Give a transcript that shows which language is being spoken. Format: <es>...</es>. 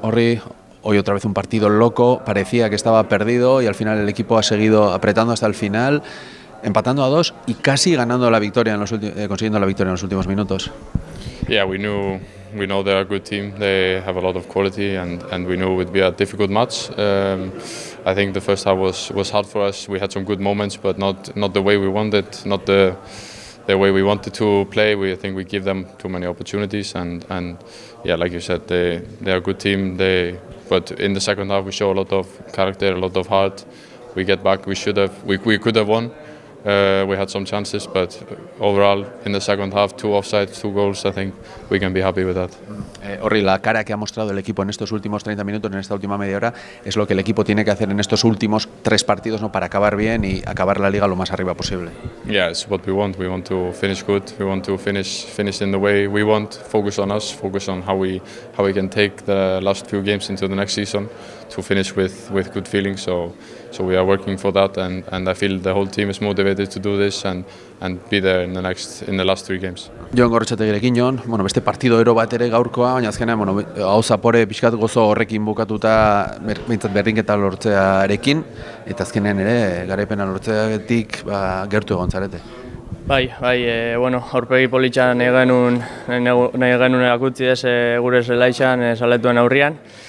<es>Orri, hoy otra vez un partido loco, parecía que estaba perdido y al final el equipo ha seguido apretando hasta el final, empatando a 2 y casi ganando la victoria consiguiendo la victoria en los últimos minutos.</es> <en>Yeah, we know they're a good team. They have a lot of quality, and we knew it would be a difficult match. I think the first half was hard for us. We had some good moments, but not the way we wanted, not the way we wanted to play. I think we give them too many opportunities, and yeah, like you said, they're a good team. But in the second half we show a lot of character, a lot of heart. We get back. We could have won. We had some chances, but overall in the second half, 2 offsides, 2 goals. I think we can be happy with that.</en> <es>Orri, la cara que ha mostrado el equipo en estos últimos 30 minutos, en esta última media hora, es lo que el equipo tiene que hacer en estos últimos 3 partidos, ¿no? Para acabar bien y acabar la liga lo más arriba posible.</es> <en>Yeah, it's what we want. We want to finish good. We want to finish in the way we want. Focus on us. Focus on how we can take the last few games into the next season to finish with good feelings. So we are working for that, and I feel the whole team is motivated to do this and be there in the last 3 games.</en> <eu>Jon Gorrotxategirekin, Jon, beste partido ero bat ere gaurkoa, baina azkenean, hau zapore pixkat gozo horrekin bukatuta behintzat berdinketa lortzearekin, eta azkenean ere garaipena lortzearetik gertu egon zarete. Bai, aurpegi politxan nahi genuen erakutsi gure zelaixan saletuen aurrian.</eu>